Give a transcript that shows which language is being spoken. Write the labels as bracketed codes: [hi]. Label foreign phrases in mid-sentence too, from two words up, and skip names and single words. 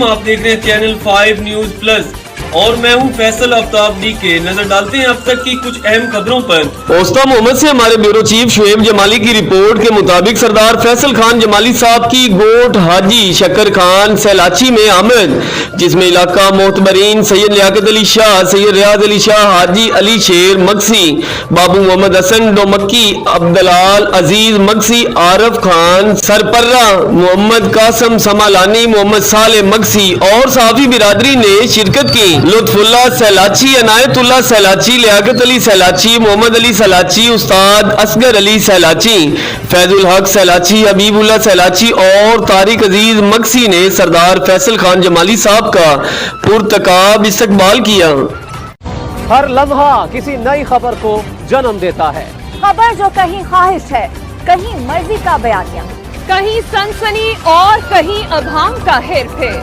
[ur] آپ دیکھ رہے ہیں چینل 5 نیوز پلس اور میں ہوں فیصل آفتاب DK. نظر ڈالتے ہیں اب تک کی کچھ اہم خبروں پر. پوستہ محمد سے ہمارے بیورو چیف شعیب جمالی کی رپورٹ کے مطابق سردار فیصل خان جمالی صاحب کی گوٹ حاجی شکر خان سیلاچی میں آمد، جس میں علاقہ معتبرین سید لیاقت علی شاہ، سید ریاض علی شاہ، حاجی علی شیر مکسی، بابو محمد حسن ڈومکی، عبدلال عزیز مکسی، عارف خان سرپرا، محمد قاسم سمالانی، محمد صالح مکسی اور صافی برادری نے شرکت کی. لطف اللہ سیلاچی، عنایت اللہ سیلاچی، لیاقت علی سیلاچی، محمد علی سیلاچی، استاد اصغر علی سیلاچی، فیض الحق سیلاچی، حبیب اللہ سیلاچی اور طارق عزیز مکسی نے سردار فیصل خان جمالی صاحب کا پرتکاب استقبال کیا. ہر لمحہ کسی نئی خبر کو جنم دیتا ہے. خبر جو کہیں خواہش ہے، کہیں مرضی کا بیانیہ, کہیں سنسنی اور کہیں ابھام کا ہیر پھیر,